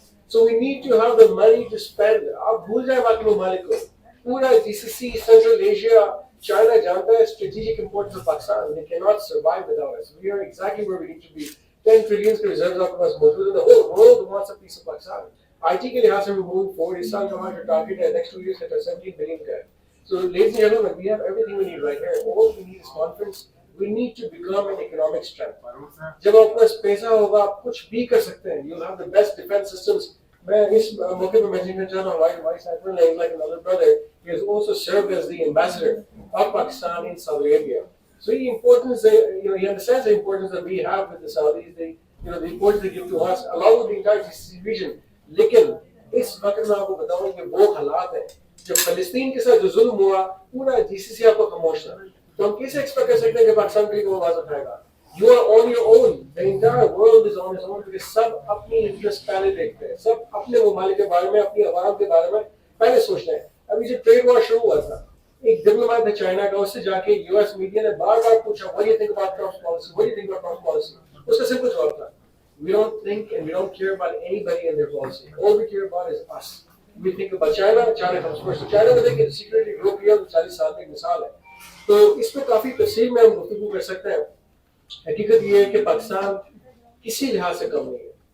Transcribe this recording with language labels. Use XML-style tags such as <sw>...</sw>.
<en>So we need to have the money to spend.</en> <ur>آپ بھول جائیں باقی ممالک کو. پورا جی سی سی، سینٹرل ایشیا، چائنا جانتا ہے</ur> <en>Strategic importance of Pakistan. They cannot survive without us. We are exactly where we need to be.</en> <ur>10 trillion کے ریزروز آپ کے پاس موجود ہیں.</ur> <en>The whole world wants a piece of Pakistan.</en> <ur>I T کے لحاظ سے</ur> <en>we move forward.</en> <ur>اس سال کا ہمارا جو ٹارگیٹ ہے نیکسٹ 2 years کا 17 بلین کا ہے.</ur> <en>So ladies and gentlemen, we have everything we need right here. All we need is confidence. We need to become an economic strength.</en> <ur>جب آپ کے پاس پیسہ ہوگا آپ کچھ بھی کر سکتے ہیں.</ur> <en>You'll have the best defense systems.</en> <ur>میں اس موقع پہ مینشن کرنا چاہ رہا ہوں vice admiral</ur> <en>is like another brother. He has also served as the ambassador of Pakistan in Saudi Arabia. So the importance, he understands the importance that we have with the Saudis. The importance they give to us along with the entire GCC region.</en> <ur>لیکن اس وقت میں آپ کو بتاؤں کہ وہ حالات ہیں جب فلسطین کے ساتھ جو ظلم ہوا پورا جی سی سی آپ کو خاموش تھا. تو ہم کیسے ایکسپیکٹ کر سکتے ہیں کہ پاکستان کے لیے وہ آواز اٹھائے گا؟</ur> <en>You are on your own. The entire world is on its own because</en> <ur>سب اپنی انٹرسٹ پہلے دیکھتے ہیں. سب اپنے ممالک کے بارے میں، اپنی عوام کے بارے میں پہلے سوچتے ہیں. ابھی جو ٹریڈ وار شروع ہوا تھا، ایک ڈپلومیٹ ہے چائنا کا، اس سے جا کے یو ایس میڈیا نے بار بار پوچھا</ur> <en>what do you think about Trump's policy? What do you think about Trump's policy?</en> <ur>اس کا سمپل جواب تھا</ur> <en>we don't think and we don't care about anybody and their policy. All we care about is us. We think about China. China comes first.</en> <ur>So China میں دیکھیں security گرو کیا 40 سال میں ایک مثال ہے. تو اس میں کافی تفصیل میں ہم گفتگو کر سکتے ہیں. حقیقت یہ ہے کہ پاکستان کسی لحاظ سے کم نہیں ہے.</ur>